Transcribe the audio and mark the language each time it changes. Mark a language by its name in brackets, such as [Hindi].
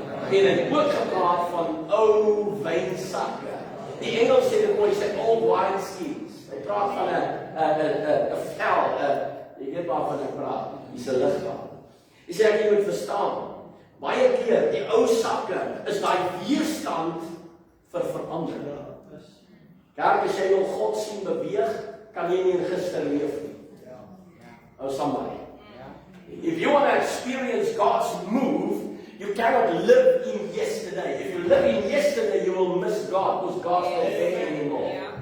[Afrikaans] En het ook gepraat van ou wynsakke. Die Engels sê dit mooi, sê [English] old wine skins. [Afrikaans] Hy praat van 'n vel, jy weet waarvan ek praat. Dis 'n liggaam. Jy sê ek moet verstaan. Baie keer die ou sakke is daai weerstand vir verandering. Kerk, as jy wil God sien beweeg, kan jy nie in gister leef nie. [English] Oh somebody. If you want to experience God's move, you cannot live in yesterday. If you live in yesterday, you will miss God, because God's not there anymore.